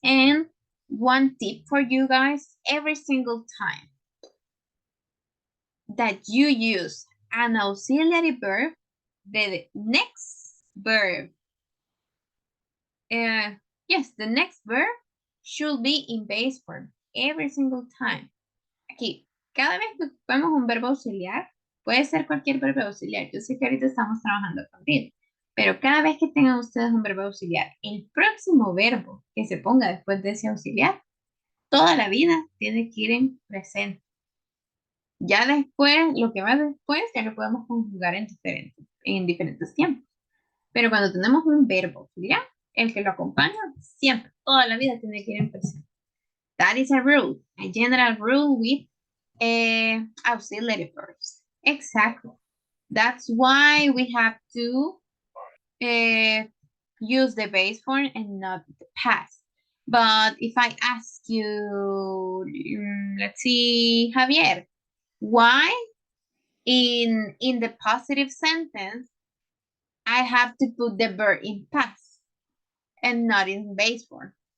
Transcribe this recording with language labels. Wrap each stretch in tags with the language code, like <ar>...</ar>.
<en>And one tip for you guys, every single time that you use an auxiliary verb, the next verb, yes, the next verb should be in base form every single time.</en> <es>Aquí, cada vez que ocupemos un verbo auxiliar, puede ser cualquier verbo auxiliar. Yo sé que ahorita estamos trabajando con did, pero cada vez que tengan ustedes un verbo auxiliar, el próximo verbo que se ponga después de ese auxiliar, toda la vida tiene que ir en presente. Ya después, lo que va después, ya lo podemos conjugar en diferentes tiempos. Pero cuando tenemos un verbo auxiliar, el que lo acompaña siempre, toda la vida tiene que ir en presente.</es> <en>That is a rule, a general rule with auxiliary verbs. Exactly. That's why we have to use the base form and not the past. But if I ask you, let's see, Javier, why in the positive sentence I have to put the verb in past and not in base form?</en>